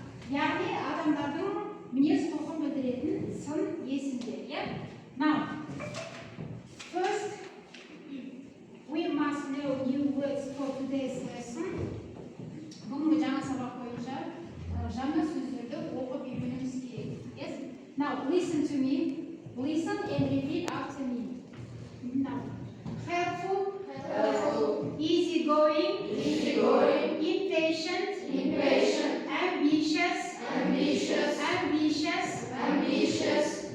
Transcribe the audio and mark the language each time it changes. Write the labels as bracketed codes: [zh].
[kk] Яғни адамдардың мінез құлқын білдіретін сын есімдер, иә? [en] Now, first, we must know new words for today's lesson. [kk] Бүгінгі жаңа сабақ бойынша жаңа сөздерді оқып үйренуіміз керек. [en] Yes? Now, listen to me. Listen and repeat after me. Now, helpful, helpful. Easygoing, easygoing. Impatient, impatient. Ambitious, ambitious, ambitious, ambitious.